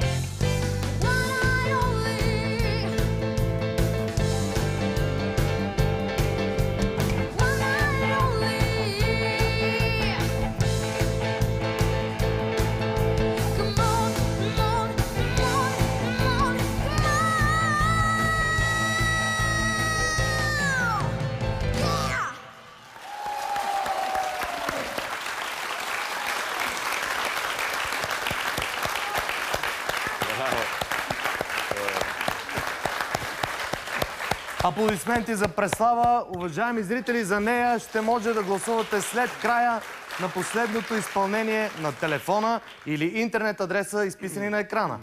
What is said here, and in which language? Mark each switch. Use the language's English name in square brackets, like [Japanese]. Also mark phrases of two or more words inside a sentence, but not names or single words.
[English] One night only. One night only. Come on, come on, come on, come on, come on. Yeah! [Bulgarian] Аплодисменти за Преслава. Уважаеми зрители, за нея ще може да гласувате след края на последното изпълнение на телефона или интернет адреса, изписани на екрана.